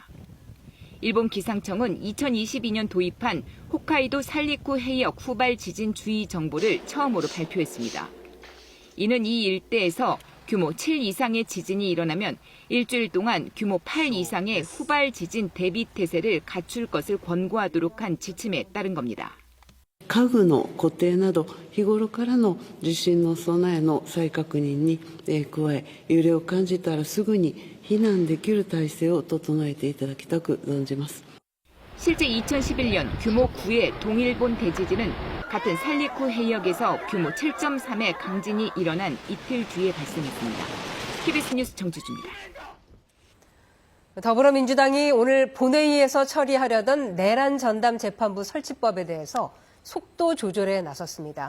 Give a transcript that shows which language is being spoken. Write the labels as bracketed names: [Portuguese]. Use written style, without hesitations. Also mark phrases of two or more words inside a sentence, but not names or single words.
[Korean] 일본 기상청은 2022년 도입한 홋카이도 살리쿠 해역 후발 지진 주의 정보를 처음으로 발표했습니다. 이는 이 일대에서 규모 7 이상의 지진이 일어나면 일주일 동안 규모 8 이상의 후발 지진 대비 태세를 갖출 것을 권고하도록 한 지침에 따른 겁니다. [Japanese] 家具の固定など日頃からの地震の備えの再確認に加え、揺れを感じたらすぐに避難できる体制を整えていただきたく存じます。 [Korean] 실제 2011년 규모 9의 동일본 대지진은 같은 살리쿠 해역에서 규모 7.3의 강진이 일어난 이틀 뒤에 발생했습니다. KBS 뉴스 정지주입니다. 더불어민주당이 오늘 본회의에서 처리하려던 내란 전담 재판부 설치법에 대해서 속도 조절에 나섰습니다.